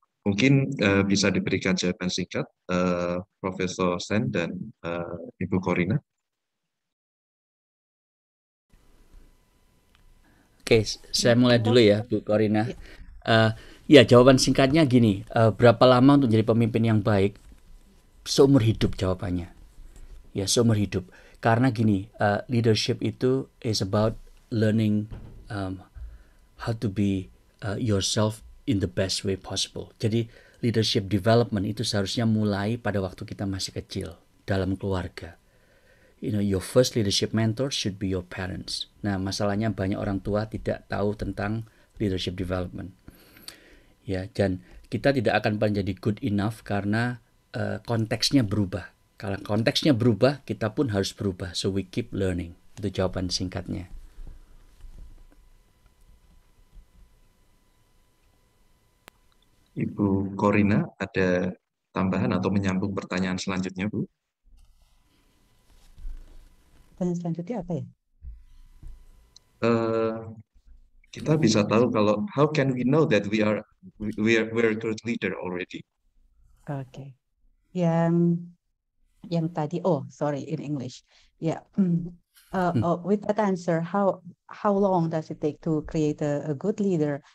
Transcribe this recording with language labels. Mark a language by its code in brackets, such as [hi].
[id] Mungkin bisa diberikan jawaban singkat Profesor Sen dan Ibu Corina. Oke, saya mulai dulu ya, Bu Corina. Ya, jawaban singkatnya gini, berapa lama untuk jadi pemimpin yang baik? Seumur hidup jawabannya. Ya, seumur hidup. Karena gini, leadership itu [en] is about learning how to be yourself in the best way possible. [id] Jadi, leadership development itu seharusnya mulai pada waktu kita masih kecil, dalam keluarga. [en] You know, your first leadership mentor should be your parents. [id] Nah, masalahnya banyak orang tua tidak tahu tentang leadership development. Ya, dan kita tidak akan menjadi [en] good enough [id] karena konteksnya berubah. Kalau konteksnya berubah, kita pun harus berubah. [en] So we keep learning. [id] Itu jawaban singkatnya. Ibu Corina, ada tambahan atau menyambung pertanyaan selanjutnya, Bu? Pertanyaan selanjutnya apa ya? Kita bisa tahu kalau [en] how can we know that we're a good leader already? Oke. [id] Yang tadi, [en] oh sorry, in English. Yeah. With that answer, how long does it take to create a good leader?